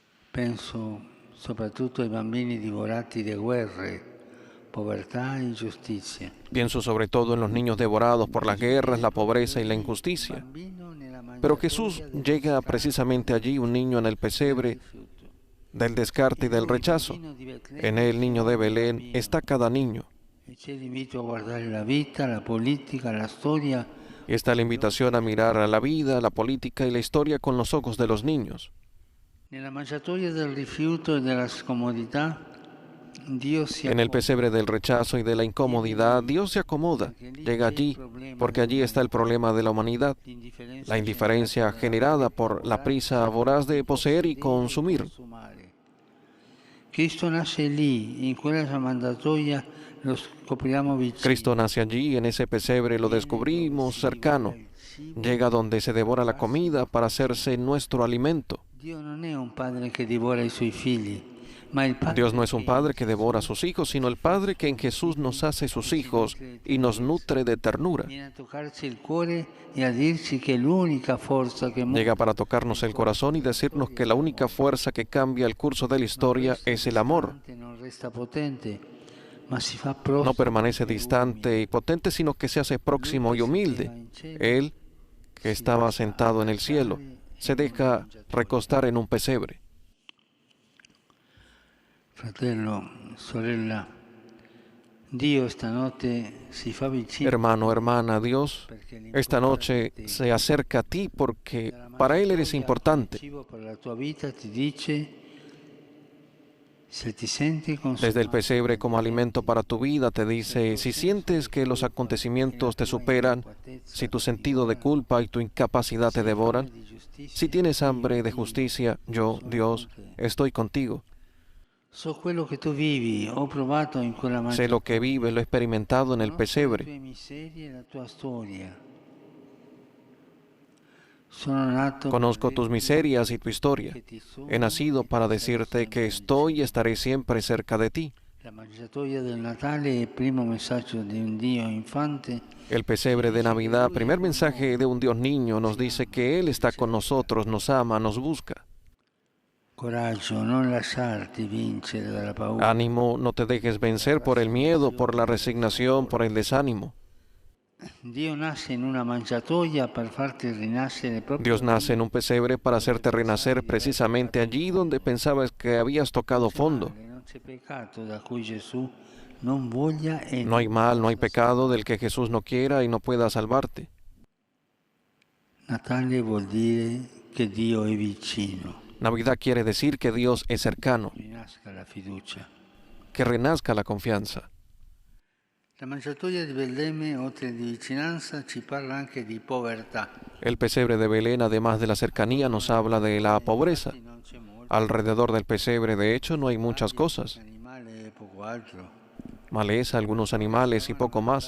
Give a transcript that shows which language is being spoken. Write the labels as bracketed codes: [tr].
[it] Penso soprattutto ai bambini divorati da guerre, povertà e ingiustizia. [es] Pienso sobre todo en los niños devorados por las guerras, la pobreza y la injusticia. Pero Jesús llega precisamente allí, un niño en el pesebre del descarte y del rechazo. En el niño de Belén está cada niño. Y está la invitación a mirar a la vida, la política y la historia con los ojos de los niños. En el pesebre del rechazo y de la incomodidad, Dios se acomoda, llega allí, porque allí está el problema de la humanidad, la indiferencia generada por la prisa voraz de poseer y consumir. Cristo nace allí, en ese pesebre lo descubrimos cercano. Llega donde se devora la comida para hacerse nuestro alimento. [it] Dio non è un padre che divora i suoi figli, ma il padre [es] Dios no es un padre que devora a sus hijos, sino el Padre que en Jesús nos hace sus hijos y nos nutre de ternura. [it] viene a toccarci il cuore e a dirci che l'unica forza che [es] Llega para tocarnos el corazón y decirnos que la única fuerza que cambia el curso de la historia es el amor. [it] non resta potente, ma si fa [es] No [it] prossimo. [es] permanece distante y potente, sino que se hace próximo y humilde. Él, que estaba sentado en el cielo, se deja recostar en un pesebre. [it] Fratello, sorella, Dio stanotte si fa vicino. [es] Hermano, hermana, Dios esta noche se acerca a ti porque para Él eres importante. [it] Cibo per la tua vita ti dice, se ti senti consumato, [es] Desde el pesebre como alimento para tu vida te dice, si sientes que los acontecimientos te superan, si tu sentido de culpa y tu incapacidad te devoran, si tienes hambre de justicia, yo, Dios, estoy contigo. [it] so quello che tu vivi, ho provato in quella [es] Sé lo que vive, lo he experimentado en el [it] le [es] pesebre. [it] tue miserie e la tua storia. Sono nato [es] Conozco tus miserias y tu historia. He nacido para decirte que estoy y estaré siempre cerca de ti. [it] La mangiatoia del Natale è il primo messaggio di un Dio infante. [es] El pesebre de Navidad, primer mensaje de un Dios niño, nos dice que Él está con nosotros, nos ama, nos busca. [it] Coraggio, non lasciarti vincere dalla paura. [es] Ánimo, no te dejes vencer por el miedo, por la resignación, por el desánimo. [it] Dio nasce in una mangiatoia per farti rinascere proprio. [es] Dios nace en un pesebre para hacerte renacer precisamente allí donde pensabas que habías tocado fondo. [it] Non c'è peccato da cui Gesù non voglia e [es] No hay mal, no hay pecado del que Jesús no quiera y no pueda salvarte. [it] Natale vuol dire che Dio è vicino. [es] Navidad quiere decir que Dios es cercano, [it] Rinasca la fiducia. [es] que renazca la confianza. [it] La mangiatoia di Betlemme, oltre di vicinanza, ci parla anche di povertà. [es] El pesebre de Belén, además de la cercanía, nos habla de la pobreza. [it] Non c'è molto. [es] Alrededor del pesebre, de hecho, no hay muchas cosas. [it] Animale e poco altro. [es] Maleza, algunos animales y poco más.